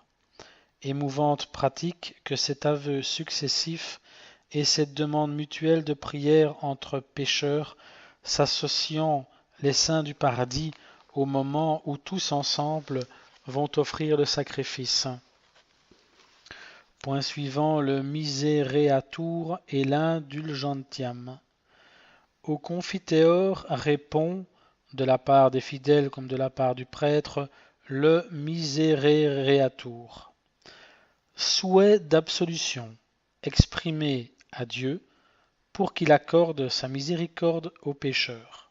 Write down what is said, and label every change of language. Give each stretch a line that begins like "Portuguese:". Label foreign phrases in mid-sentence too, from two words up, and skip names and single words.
French: Émouvante pratique que cet aveu successif et cette demande mutuelle de prière entre pécheurs, s'associant les saints du paradis au moment où tous ensemble vont offrir le sacrifice. Point suivant, le misereatur et l'indulgentiam. Au confiteor répond, de la part des fidèles comme de la part du prêtre, le misereatur. Souhait d'absolution exprimé à Dieu pour qu'il accorde sa miséricorde aux pécheurs.